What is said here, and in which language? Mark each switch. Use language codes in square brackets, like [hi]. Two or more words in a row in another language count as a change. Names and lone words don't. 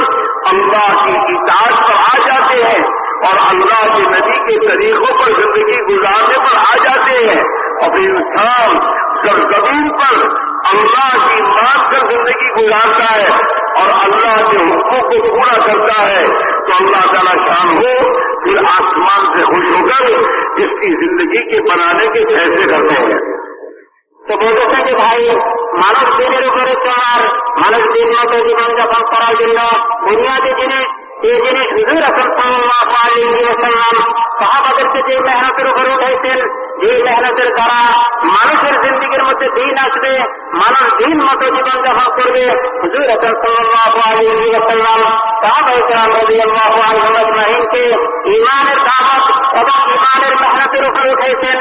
[ur] اللہ کی اطاعت پر آ جاتے ہیں اور اللہ کے نبی کے طریقوں پر زندگی گزارنے پر آ جاتے ہیں، اور پھر انسان سرزمین پر اللہ کی مان کر زندگی گزارتا ہے اور اللہ کے حکموں کو پورا کرتا ہے، تو اللہ تعالیٰ شان ہو پھر آسمان سے خوش ہو کر اس کی زندگی کے بنانے کے فیصلے کرتے ہیں۔ [bn] তো বলতেছেন যে ভাই, মানুষ দিনের উপরে চলার, মানুষ দিন মতো জীবনযাপন করার জন্য বুনিয়াদী জিনিস, এই জিনিস হুজুর আকরাম [ar] صلى الله عليه وسلم [bn] সাহাবাদেরকে যে মেহনতের উপরে উঠাইছেন, যে মেহনতের দ্বারা মানুষের জিন্দেগির মধ্যে দিন আসবে, মানুষ দিন মতো জীবনযাপন করবে, হুজুর আকরাম [ar] صلى الله عليه وسلم [bn] সাহাবায়ে কেরাম [ar] رضي الله عنهم [bn] আজমাইনকে ঈমানের দাওয়াত এবং ঈমানের মেহনতের উপরে উঠাইছেন।